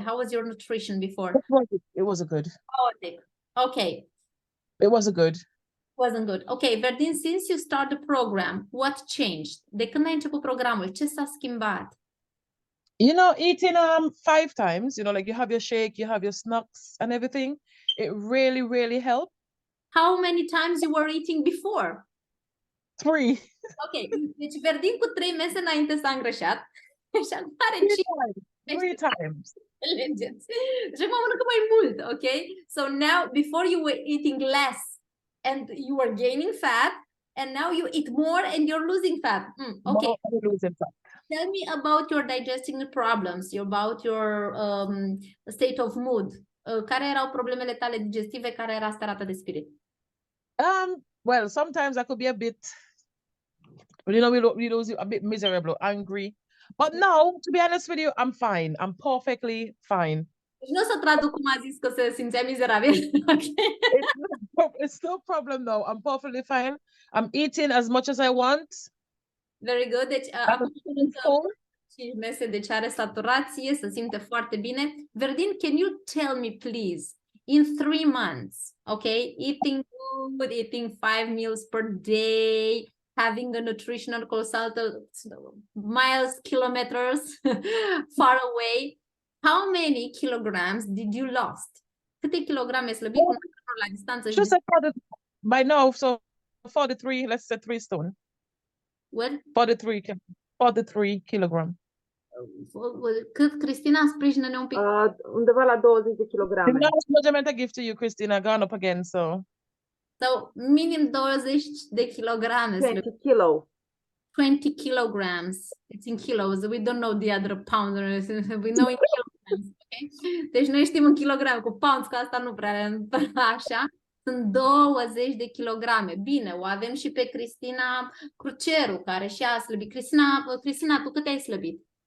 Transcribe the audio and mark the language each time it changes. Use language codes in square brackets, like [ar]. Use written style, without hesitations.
[en] How was your nutrition before? It wasn't good. Okay. It wasn't good. Wasn't good. Okay, Verdin, since you start the program, what changed? [ro] De când ai început programul, ce s-a schimbat? [en] You know, eating 5 times, you know, like you have your shake, you have your snacks and everything. It really, really helped. How many times you were eating before? 3. [ro] Ok, deci Verdin cu 3 mese înainte s-a îngrășat și acum are [en] 3 times. Legeți. [ro] Deci acum mănâncă mai mult, ok? [en] So now, before you were eating less and you were gaining fat, and now you eat more and you're losing fat. Okay. Losing fat. Tell me about your digesting problems, about your state of mood. [ro] Care erau problemele tale digestive? Care era starea ta de spirit? [en] Well, sometimes I could be a bit, you know, we lose a bit miserable, angry. But now, to be honest with you, I'm fine. I'm perfectly fine. [ro] Deci nu o să traduc cum a zis că se simțea mizerabil. [en] Okay. It's no problem now. I'm perfectly fine. I'm eating as much as I want. Very good. [ro] Deci acum mănâncă 5 mese, deci are saturație, se simte foarte bine. [en] Verdin, can you tell me, please, in 3 months, okay, eating good, eating 5 meals per day, having a nutritional consultant miles, kilometers far away, how many kilograms did you lost? [ro] Câte kilograme slăbit la distanță? [en] Just by now, so 43, let's say 3 stone. What? 43 kilogram. [ro] Cât, Cristina, sprijină-ne un pic. Undeva la 20 de kilograme. [en] The last measurement I give to you, Christina, gone up again, so. [ro] So, minim 20 de kilograme. [en] 20 kilo. 20 kilograms. It's in kilos. We don't know the other pounds. We know in kilograms. Okay? [ro] Deci noi știm în kilograme, cu pounds, că asta nu prea așa. Sunt 20 de kilograme. Bine, o avem și pe Cristina Cruceru, care și a slăbit. Cristina, tu cât ai slăbit?